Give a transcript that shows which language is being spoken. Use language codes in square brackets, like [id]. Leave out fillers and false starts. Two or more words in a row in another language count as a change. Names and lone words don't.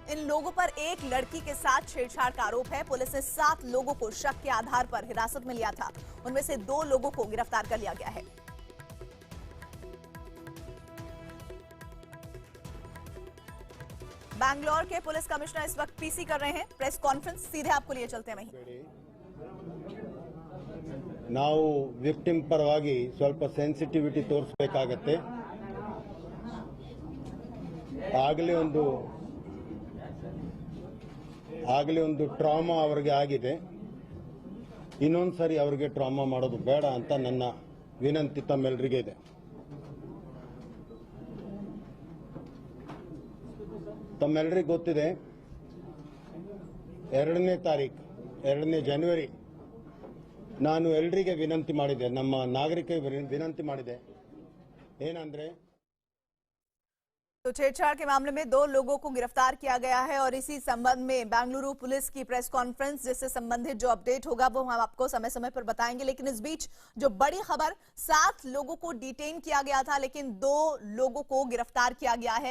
[hi] इन लोगों पर एक लड़की के साथ छेड़छाड़ का आरोप है। पुलिस ने 7 लोगों को शक के आधार पर हिरासत में लिया था। उनमें से 2 लोगों को गिरफ्तार कर लिया गया है। बैंगलोर के पुलिस कमिश्नर इस वक्त पीसी कर रहे हैं [en] press conference. [hi] सीधे आपको लिए चलते हैं वहीं। [kn] ನಾವು ವಿಕ್ಟಿಮ್ ಪರವಾಗಿ ಸ್ವಲ್ಪ ಸೆನ್ಸಿಟಿವಿಟಿ ತೋರಿಸಬೇಕಾಗುತ್ತೆ. ಆಗಲೇ ಒಂದು ಟ್ರಾಮಾ ಅವರಿಗೆ ಆಗಿದೆ. ಇನ್ನೊಂದ್ಸರಿ ಅವರಿಗೆ ಟ್ರಾಮಾ ಮಾಡೋದು ಬೇಡ ಅಂತ ನನ್ನ ವಿನಂತಿ ತಮ್ಮೆಲ್ಲರಿಗೆ ಇದೆ. ತಮ್ಮೆಲ್ಲರಿಗೂ ಗೊತ್ತಿದೆ 2ನೇ ಜನವರಿ ನಾನು ಎಲ್ಲರಿಗೆ ವಿನಂತಿ ಮಾಡಿದೆ, ನಮ್ಮ ನಾಗರಿಕರಿಗೆ ವಿನಂತಿ ಮಾಡಿದೆ ಏನಂದ್ರೆ [hi] तो छेड़छाड़ के मामले में 2 लोगों को गिरफ्तार किया गया है और इसी संबंध में बेंगलुरु पुलिस की [en] press conference [hi] जिससे संबंधित जो अपडेट होगा वो हम आपको समय समय पर बताएंगे। लेकिन इस बीच जो बड़ी खबर, 7 लोगों को डिटेन किया गया था लेकिन 2 लोगों को गिरफ्तार किया गया है।